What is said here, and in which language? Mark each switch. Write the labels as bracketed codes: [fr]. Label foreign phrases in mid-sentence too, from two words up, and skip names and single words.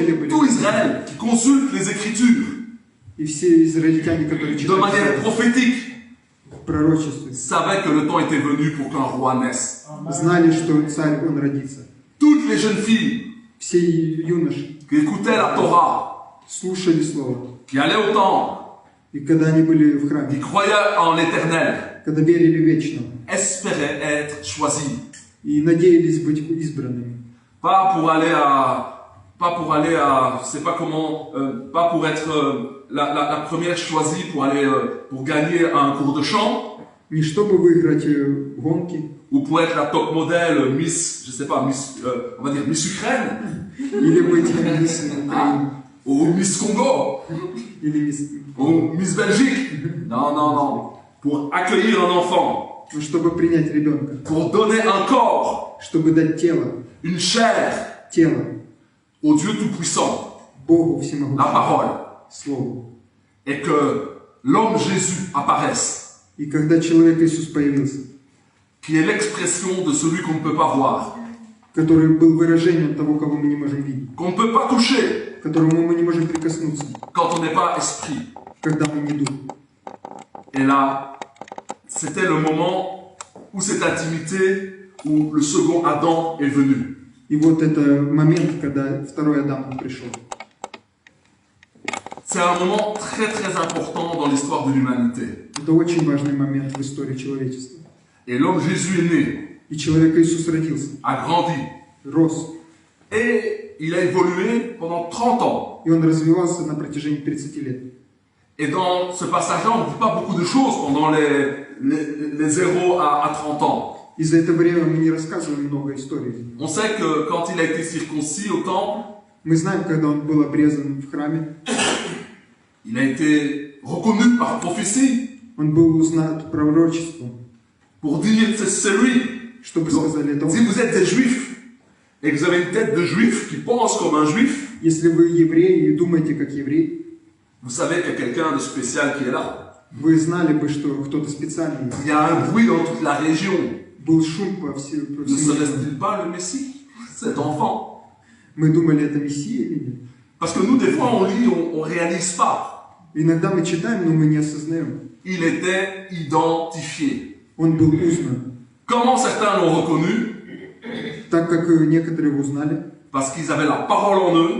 [ru] недели были. [fr] tout Israël qui consulte les Écritures [ru] И все израильтяне, которые [fr] de [ru] читали [fr] manière prophétique [ru] в пророчестве, [fr] savaient que le temps était venu pour qu'un roi naisse. [ru] знали, что царь, он родится. [fr] Toutes les jeunes filles [ru] Все юноши [fr] qui écoutaient la Torah, [ru] слушали слово. [fr] qui allaient au temple, [ru] И когда они были в [fr] qui [ru] храме, [fr] croyaient en l'éternel, [ru] когда верили вечно, [fr] espéraient être choisis. [ru] и надеялись быть избранными. [fr] Pas pour aller à, je sais pas comment, pas pour être la première choisie pour aller, pour gagner un cours de chant, [ru] Не чтобы выиграть гонки, [fr] ou pour être la top modèle Miss, je sais pas, Miss, on va dire Miss Ukraine, [ru] или быть мисс Украины, [fr] ou Miss Congo, [ru] или мисс... [fr] ou Miss Belgique. Non, non, non. Pour accueillir un enfant, [ru] Ну, чтобы принять ребенка, [fr] pour donner un corps, [ru] чтобы дать тело, [fr] une chair [ru] тело [fr] au Dieu Tout-Puissant, [ru] Богу [fr] la [ru] всемогущему, [fr] parole, [ru] Слову. [fr] et que l'homme Jésus apparaisse, [ru] И когда человек Иисус появился, [fr] qui est l'expression de celui qu'on ne peut pas voir, [ru] который был выражением того, кого мы не можем видеть, [fr] qu'on ne peut pas toucher [ru] к которому мы не можем прикоснуться, [fr] quand on n'est pas esprit. [ru] когда мы не дух. [fr] Et là, c'était le moment où cette intimité, où le second Adam est venu. [ru] И вот это момент, когда второй Адам пришел. [fr] C'est un moment très très important dans l'histoire de l'humanité. [ru] Это очень важный момент в истории человечества. [fr] Et l'homme Jésus est né, [ru] И человек Иисус родился, [fr] a grandi, [ru] рос, [fr] et il a évolué pendant 30 ans. [ru] и он развивался на протяжении 30 лет. [fr] Et dans ce passage-là, on ne dit pas beaucoup de choses pendant les 0 à 30 ans. [ru] И за это время мы не рассказываем много историй. [fr] On sait que quand il a été circoncis au temple, [ru] Мы знаем, когда он был обрезан в храме, [fr] il a été reconnu par prophétie [ru] он был узнат пророчеством, [fr] pour dire c'est lui. [ru] чтобы [fr] Donc, [ru] сказали это [fr] si [ru] он. [fr] vous êtes des juifs et que vous avez une tête de juif qui pense comme un juif, [ru] Если вы евреи и думаете как еврей, [fr] vous savez qu'il y a quelqu'un de spécial qui est là. [ru] вы знали бы, что кто-то специальный. [fr] Il y a un bruit dans toute la région. [ru] Был шум по [fr] Ne [ru] всему. [fr] serait-il pas le Messie, cet enfant? [ru] Мы думали, это Мессия или нет. [fr] Parce que nous, des fois, on lit, on réalise pas. [ru] Иногда мы читаем, но мы не осознаем. [fr] Il était identifié. [ru] Он был узнан. [fr] Comment certains l'ont reconnu? [ru] Так как некоторые его узнали, [fr] Parce qu'ils avaient la parole en eux